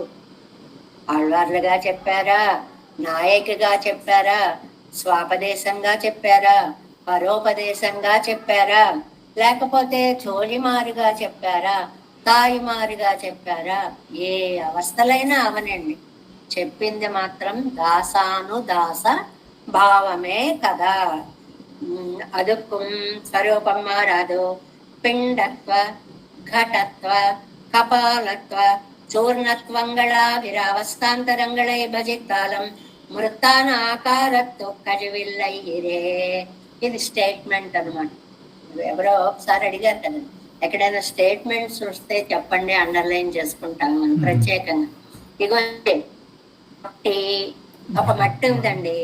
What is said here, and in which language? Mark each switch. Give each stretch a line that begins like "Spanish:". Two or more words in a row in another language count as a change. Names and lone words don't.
Telugu: ఆళ్వార్లుగా చెప్పారా, నాయకుగా చెప్పారా, స్వాపదేశంగా చెప్పారా, పరోపదేశంగా చెప్పారా, లేకపోతే చోలిమారుగా చెప్పారా, తాయిమారుగా చెప్పారా, ఏ అవస్థలైనా అవనండి, చెప్పింది మాత్రం దాసానుదాస భావమే కదా.
Tamil: அதுக்கு ஸ்வரூபம் மாறாது. பிண்டத்வ கடத்வ கபாலத்வ சூர்ணத்வங்களாவிராவஸ்தாந்தரங்களை பஜித்தாலும் ம்ருத்தான ஆகாரத்துக்கு அழிவில்லையிறே.
Telugu: ఇది స్టేట్మెంట్ అనమాట. ఎవరో ఒకసారి అడిగారు కదా, ఎక్కడైనా స్టేట్మెంట్స్ వస్తే చెప్పండి, అండర్లైన్ చేసుకుంటాం మనం ప్రత్యేకంగా. ఇగో మట్టి, ఒక మట్టి ఉందండి.